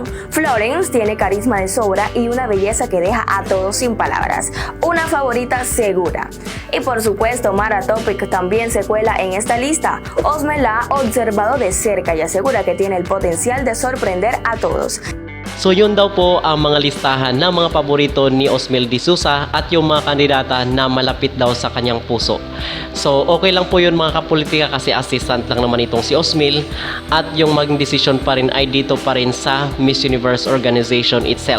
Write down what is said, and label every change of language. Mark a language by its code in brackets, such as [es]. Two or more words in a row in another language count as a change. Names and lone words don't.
[es] Florence tiene carisma de sobra y una belleza que deja a todos sin palabras. Una favorita segura. Y por supuesto, Mara Topic también se cuela en esta lista. Osmel la ha observado de cerca y asegura que tiene el potencial de sorprender a todos. [tl] So yun daw po ang mga listahan ng mga paborito ni Osmel Disusa at yung mga kandidata na malapit daw sa kanyang puso. So okay lang po yun mga kapolitika kasi assistant lang naman itong si Osmel at yung maging decision pa rin ay dito pa rin sa Miss Universe [en] organization itself.